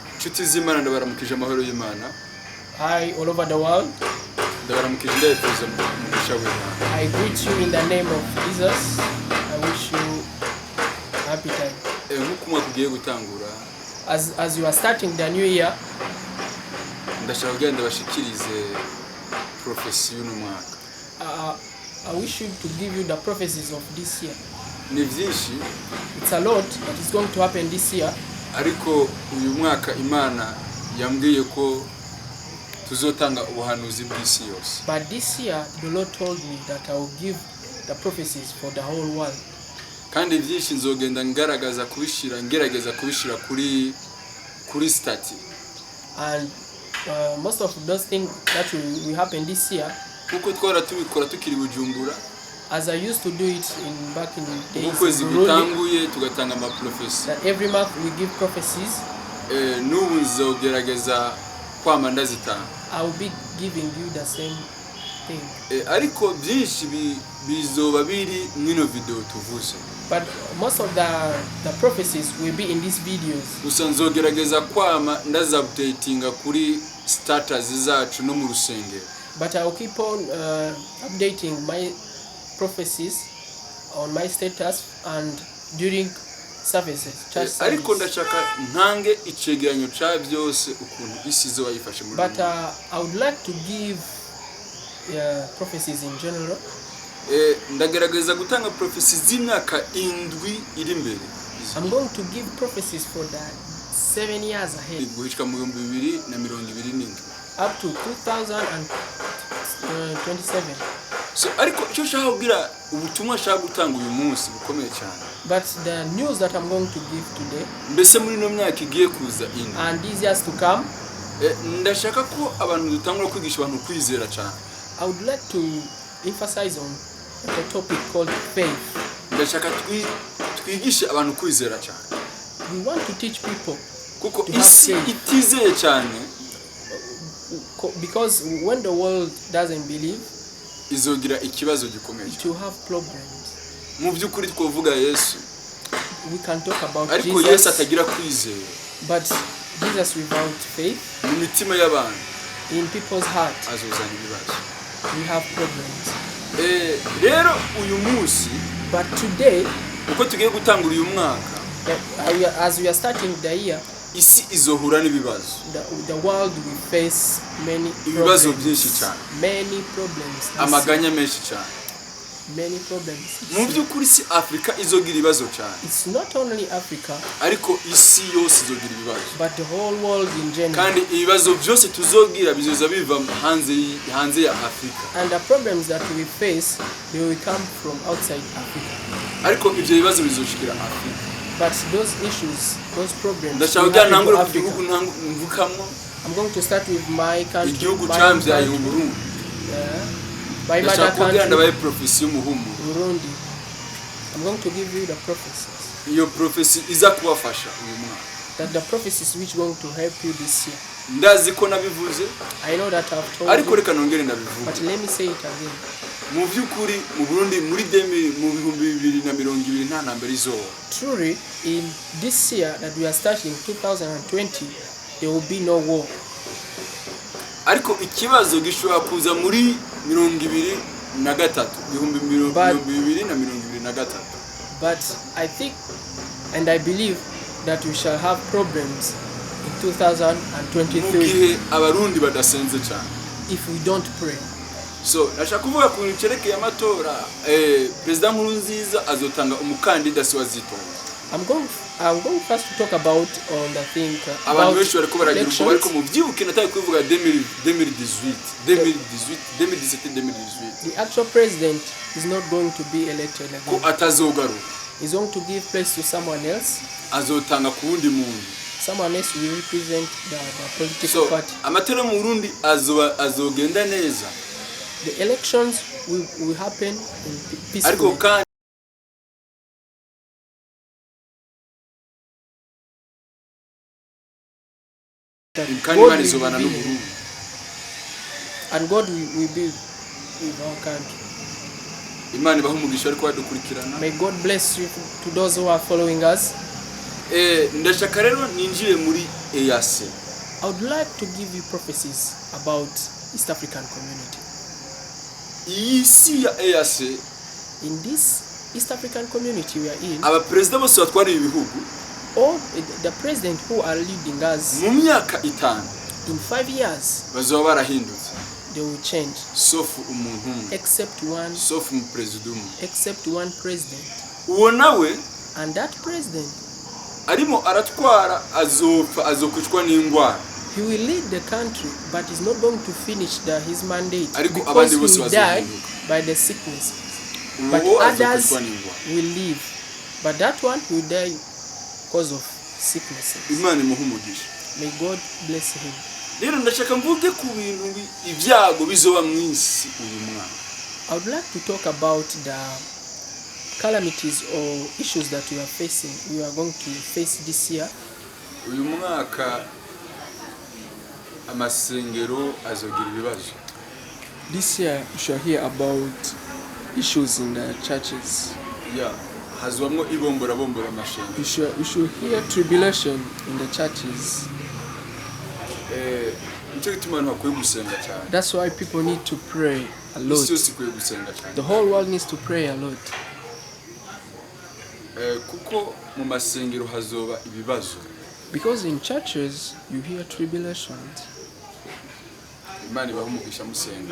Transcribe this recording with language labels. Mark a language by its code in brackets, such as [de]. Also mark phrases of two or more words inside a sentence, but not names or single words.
[rn] inshuti z'Imana ndabaramukije amahoro y'Imana. [en] Hi, all over the world. [rn] Ndabaramukije ndayifuza umugisha w'Imana. [en] I greet you in the name of Jesus. I wish you happy time. [rn] Nk'uko umwaka ugiye gutangura, [en] As you are starting the new year, [rn] ndashaka kugenda bashikirize prophecy y'uno mwaka. [en] I wish you to give you the prophecies of this year. [rn] Ni byinshi, [en] It's a lot that is going to happen this year. [rn] ariko uyu mwaka Imana yambwiye ko tuzotanga ubuhanuzi bw'isi yose. [en] But this year, the Lord told me that I will give the prophecies for the whole world. [rn] Kandi byinshi nzogenda ngerageza kubishira kuri stati. [en] And most of those things that will happen this year, [rn] Kuko twara tubikora tukiri Bujumbura, [en] as I used to do it back in the days [rn] ukwezi [en] in Burundi, [rn] gutanguye tugatanga ama prophecy. [en] that every month we give prophecies. [rn] N'ubu nzogerageza kwama ndazitanga. [en] I will be giving you the same thing. [rn] Ariko byinshi bizoba biri mwino video tuvuze. [en] But most of the prophecies will be in these videos. [rn] Gusa nzogerageza kwama ndazupdatinga kuri status zacu no mu rusengero. [en] But I will keep on updating my prophecies on my status and during services, church [rn] Ariko [en] services. [rn] ndashaka ntange icegeranyo ca byose ukuntu isi zo bayifashe muri. [en] But I would like to give prophecies in general. [rn] Ndagerageza gutanga prophecy z'imyaka 7 iri imbere. [en] I'm going to give prophecies for the 7 years ahead, [rn] Guhishika mu 2027. [en] up to 2027. [rn] So ariko icyo shaka kugira ubutumwa shaka gutanga uyu munsi bukomeye cyane. [en] But the news that I'm going to give today, [rn] Mbese muri no myaka igiye kuza ine, [en] and these years to come, [rn] ndashaka ko abantu dutangura kwigisha abantu kwizera cyane. [en] I would like to emphasize on the topic called faith. [rn] Ndashaka twigishe abantu kwizera cyane. [en] We want to teach people [rn] Kuko [en] to have [rn] isi [en] faith. [rn] itizeye cyane [en] Because when the world doesn't believe, [rn] izogira ikibazo gikomeye. [en] it will have problems. [rn] Mu byukuri twovuga Yesu, [en] We can talk about [rn] ariko Yesu [en] Jesus, [rn] atagira kwizera [en] but Jesus without faith, [rn] mu mitima y'abantu [en] in people's heart, [rn] azozana ibibazo. [en] we have problems. [rn] Rero uyu munsi [en] But today, [rn] uko tugiye gutangura uyu mwaka, [en] as we are starting the year, [rn] isi izohura n'ibibazo. [en] the world will face many [rn] Ibibazo byinshi [en] problems. [rn] cyane. [en] Many problems. [rn] Amaganya menshi cyane. [en] Many problems. [rn] Mu byukuri si Afrika izogira ibibazo cyane, [en] It's not only Africa, [rn] ariko isi yose izogira ibibazo. [en] but the whole world in general. [rn] Kandi ibibazo byose tuzogira bizoza biva hanze ya Afrika. [en] And the problems that we face, they will come from outside Africa. [rn] Ariko ibyo bibazo bizoshikira Afrika. [en] But those issues, those problems, [rn] Ndashaka [en] will [rn] kujya [en] happen [rn] ntangure [en] to [rn] ku gihugu [en] Africa. [rn] mvukamo, [en] I'm going to start with my country, [rn] igihugu [en] my [rn] cyambyaye [en] country, [rn] Burundi. [en] my [rn] Ndashaka [en] mother [rn] kubwira [en] country, [rn] ndabaye prophecy y'umuhumuro. [en] Burundi. I'm going to give you the prophecies. [rn] Iyo prophecy iza kubafasha uyu mwaka. [en] That the prophecies which going to help you this year. [rn] Ndazi ko nabivuze, [en] I know that I've told [rn] ariko [en] you, [rn] reka nongere ndabivuge. [en] but let me say it again. [rn] Mu byukuri mu Burundi muri 2020 nta ntambara izoba. [en] Truly, in this year that we are starting, 2020, there will be no war. [rn] Ariko ikibazo gishobora kuza muri 2023, 2023. [en] But I think and I believe that we shall have problems in [rn] Mu [en] 2023 [rn] gihe abarundi badasenze cyane. [en] if we don't pray. [rn] So nashaka kuvuga ku cerekeye amatora, President Nkurunziza azotanga umukandida si wazitonda. [en] I'm going first to talk about on the thing [rn] Abantu [en] about [rn] benshi bariko baragira ubwo ariko [en] elections. [rn] mu byibuke nataye kuvuga 2018. [en] The actual president is not going to be elected [rn] Ko [en] again. [rn] atazogaruka. [en] He's going to give place to someone else. [rn] Azotanga ku wundi muntu. [en] Someone else will represent the political [rn] So [en] party. [rn] amatora mu Burundi azogenda neza. [en] The elections will happen in [rn] Ariko [en] peacefully. [rn] kandi Imana izobana n'u Burundi. [en] And God will be with our country. [rn] Imana ibaha umugisha ariko badukurikirana. [en] May God bless you to those who are following us. [rn] Ndashaka rero ninjire muri EAC. [en] I would like to give you prophecies about East African community. [rn] iyi si ya EAC, [en] In this East African community we are in, [rn] abaperezida bose batwara ibihugu [en] all the president who are leading us [rn] mu myaka 5 [en] in 5 years, [rn] bazaba barahindutse, [en] they will change, [rn] sauf umuntu umwe, [en] except one president. [rn] uwo nawe [en] And that president, [rn] arimo aratwara azokwicwa n'indwara, [en] he will lead the country, but he's not going to finish his mandate [rn] Ariko [en] because [rn] abandi [en] he [rn] bose [en] will die [rn] bazohinduka. [en] by the sickness. But [rn] uwo [en] others [rn] azokwicwa n'indwara. [en] will live, but that one will die because of sicknesses. [rn] Imana imuhe umugisha. [en] May God bless him. [rn] Rero ndashaka mvuge ku bintu ibyago bizoba mu isi uyu mwaka. [en] I would like to talk about the calamities or issues that we are going to face this year. [rn] Uyu mwaka amasengero azogira ibibazo. [en] This year we shall hear about issues in the churches. [rn] Ya hazwamwo bombora amashengero. [en] We should hear tribulation in the churches. [rn] Nicyo gituma abantu bakwiye gusenga cyane. [en] That's why people need to pray a lot. [rn] Isi yose ikwiye gusenga cyane. [en] The whole world needs to pray a lot. [rn] Kuko mu masengero hazoba ibibazo. [en] Because in churches you hear tribulations. [rn] Imana ibahe umugisha musenga.